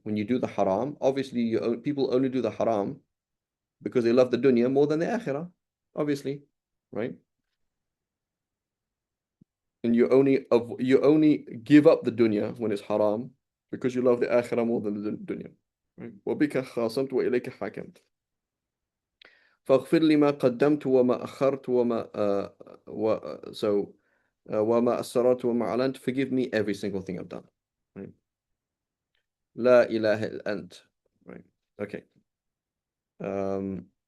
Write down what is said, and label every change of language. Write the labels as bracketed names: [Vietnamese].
[English] When you do the haram, obviously people only do the haram because they love the dunya more than the akhirah, obviously, right? And you only give up the dunya when it's haram because you love the akhirah more than the dunya, right? [Arabic] وَبِكَ خَاصَمْتُ وَإِلَيْكَ حَكَمْتُ فاغفر لي ما قدمت وما أخرت وما so وما أسررت وما أعلنت. [English] Forgive me every single thing I've done, right? [Arabic] لا إله إلا أنت, right? [English] Okay. um